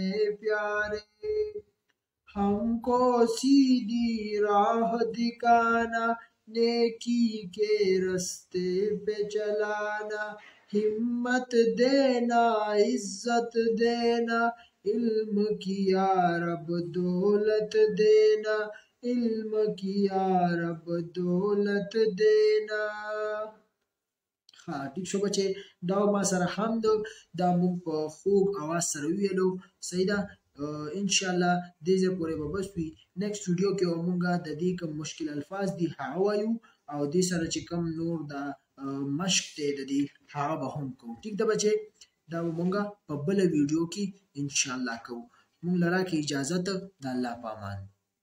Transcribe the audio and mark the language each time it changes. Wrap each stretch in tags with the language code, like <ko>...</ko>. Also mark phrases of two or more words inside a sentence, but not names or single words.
<ur>پیارے ہم کو سیدھی راہ دکھانا نیکی کے راستے پہ چلانا ہمت دینا عزت دینا علم کیا رب دولت دینا علم کیا رب دولت دینا</ur> <ps>ها ټیک شو بچي دا ما سره حمد دا مونږ په خوږ اواز سره ویلو صحیح ده</ps> <ar>ان شاء الله</ar> <ps>دې ځې پورې به بس وي</ps> <en>next video</en> <ps>کې مونږه د دې کوم مشکل الفاظ دي هغه وایو او دې سره چې کوم نور دا مشق دی د دې هغه به هم کوو ټیک ده بچي دا مونږه په بل ویډیو کې</ps> <ar>ان شاء الله</ar> <ps>کوو مونږ لرا کې اجازه ته د الله په امان</ps>